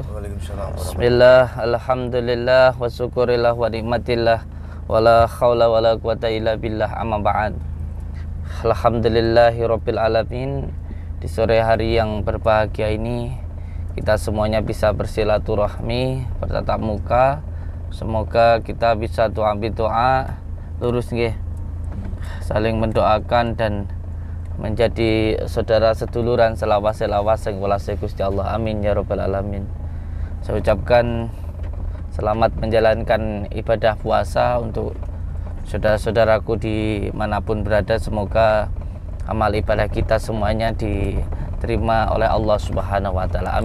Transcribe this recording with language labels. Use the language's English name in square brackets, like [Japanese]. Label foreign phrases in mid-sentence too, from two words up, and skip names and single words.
[Arabic] Waalaikumsalam. بسم الله، الحمد لله، وشكر الله، ونعمة الله، ولا حول ولا قوة إلا بالله، أما بعد. الحمد لله رب العالمين. [Indonesian] Di sore hari yang berbahagia ini kita semuanya bisa bersilaturahmi, bertatap muka. Semoga kita bisa doa lurus nggih. Saling mendoakan dan menjadi saudara [Javanese] seduluran selawas-selawas [Indonesian] yang [Javanese] welase Gusti Allah. [Arabic] آمين يا رب العالمين. [Indonesian] Saya ucapkan selamat menjalankan ibadah puasa untuk saudara-saudaraku dimanapun berada. Semoga amal ibadah kita semuanya diterima oleh Allah [Arabic] سبحانه وتعالى.